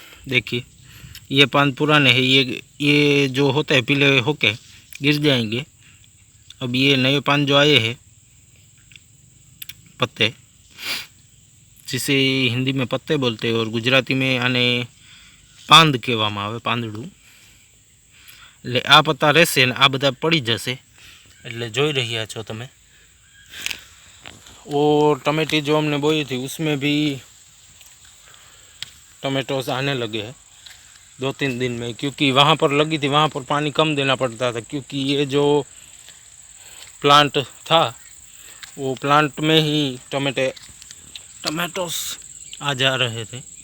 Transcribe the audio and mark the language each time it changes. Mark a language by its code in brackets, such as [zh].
[hi] देखिए ये पांद पुराने हैं, ये जो होते हैं पीले होके गिर जाएंगे। अब ये नए पान जो आए हैं पत्ते, जिसे हिंदी में पत्ते बोलते हैं और गुजराती में [gu] आने પાંદ કહેવામાં આવે, પાંદડું। એટલે આ પત્તા રહેશે ને આ બધા પડી જશે, એટલે જોઈ રહ્યા છો તમે। [hi] वो टमेटी जो हमने बोई थी उसमें भी टमेटोस आने लगे हैं 2-3 दिन में, क्योंकि वहाँ पर लगी थी वहाँ पर पानी कम देना पड़ता था क्योंकि ये जो प्लांट था वो प्लांट में ही टमेटोस आ जा रहे थे।